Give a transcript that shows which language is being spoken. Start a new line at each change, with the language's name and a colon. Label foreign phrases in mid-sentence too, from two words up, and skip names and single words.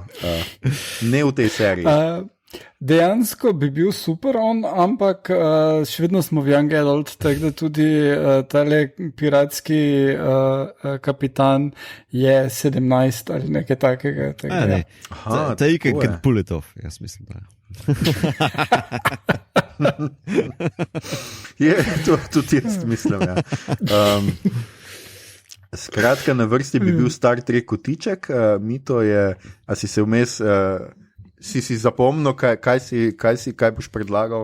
Slovenian: Ne v tej seriji. Dejansko bi bil super on, ampak še vedno smo v
English: Young Adult,
Slovenian: tako da tudi tale piratski kapitan je 17 ali nekaj takega.
English: Ne. Taika can pull it off,
Slovenian: jaz mislim, da. Je, to tudi jaz mislim, ja. Skratka, na vrsti bi bil Star Trek kotiček, Mito je, a si se vmes... Si zapomnil, kaj boš predlagal?